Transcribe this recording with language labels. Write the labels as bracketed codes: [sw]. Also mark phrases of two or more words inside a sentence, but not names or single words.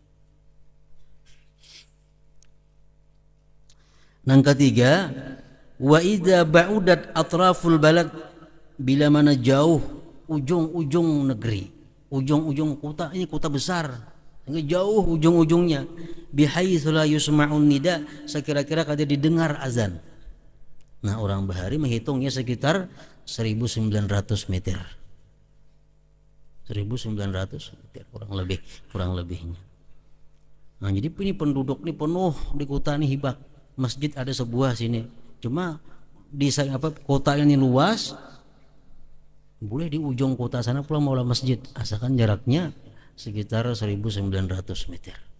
[id] Yang ketiga, [ar] وإذا بعدت أطراف البلد, [id] bila mana jauh ujung-ujung negeri, ujung-ujung kota, ini kota besar, jauh ujung-ujungnya, [ar] بحيث لا يسمعون النداء, [id] sekira-kira kada didengar azan. Nah, orang Bahari menghitungnya sekitar 1900 meter. 1900 meter kurang lebihnya. Nah, jadi ini penduduk ini penuh di kota ini hibak. Masjid ada sebuah sini. Cuma di kota ini luas, boleh di ujung kota sana pula mau masjid, asalkan jaraknya sekitar 1900 meter.